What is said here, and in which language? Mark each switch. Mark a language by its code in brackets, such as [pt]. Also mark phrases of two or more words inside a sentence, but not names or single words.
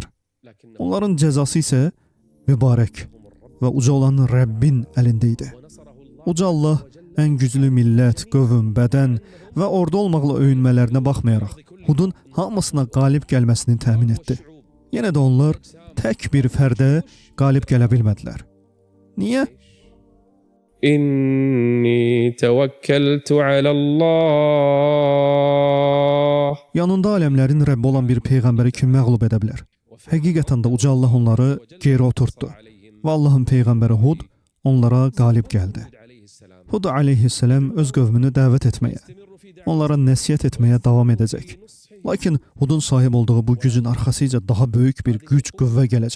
[az] Onların cəzası isə mübarək və uca olan Rəbbin əlində idi. Uca Allah ən güclü millət, qövm, bədən və ordu olmaqla öyünmələrinə baxmayaraq, Hudun hamısına qalib gəlməsini təmin etdi. Yenə də onlar tək bir fərdə qalib gələ bilmədilər. Niyə? [ar] إني توكلت على الله. [az] Yanında aləmlərin Rəbbi olan bir peyğəmbəri kim məğlub edə bilər? Həqiqətən də uca Allah onları geri oturtdu və Allahın peyğəmbəri Hud onlara qalib gəldi. Hud aleyhissalam öz qövmünü dəvət etməyə, onlara nəsihət etməyə davam edəcək. Lakin Hudun sahib olduğu bu gücün arxasıca daha böyük bir güc, qüvvə gələcək.